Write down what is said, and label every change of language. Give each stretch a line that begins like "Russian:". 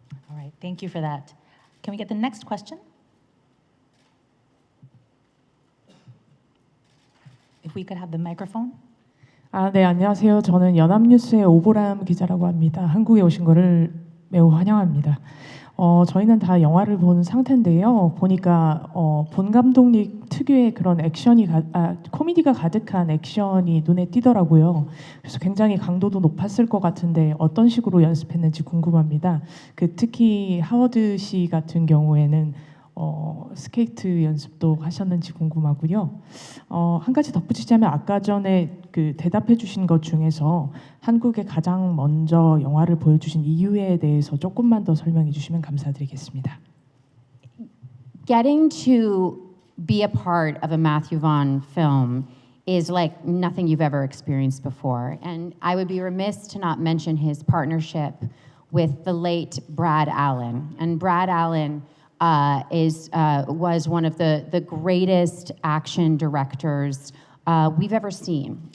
English: All right, thank you for that. Can we get the next question? If we could have the microphone.
Korean: 네, 안녕하세요. 저는 연합뉴스의 오보람 기자라고 합니다. 한국에 오신 거를 매우 환영합니다. 저희는 다 영화를 본 상태인데요. 보니까 본 감독님 특유의 그런 코미디가 가득한 액션이 눈에 띄더라고요. 그래서 굉장히 강도도 높았을 것 같은데 어떤 식으로 연습했는지 궁금합니다. 특히 하워드 씨 같은 경우에는 스케이트 연습도 하셨는지 궁금하고요. 한 가지 덧붙이자면 아까 전에 대답해 주신 것 중에서 한국에 가장 먼저 영화를 보여주신 이유에 대해서 조금만 더 설명해 주시면 감사드리겠습니다.
English: Getting to be a part of a Matthew Vaughn film is like nothing you've ever experienced before. And I would be remiss to not mention his partnership with the late Brad Allen. And Brad Allen was one of the greatest action directors we've ever seen.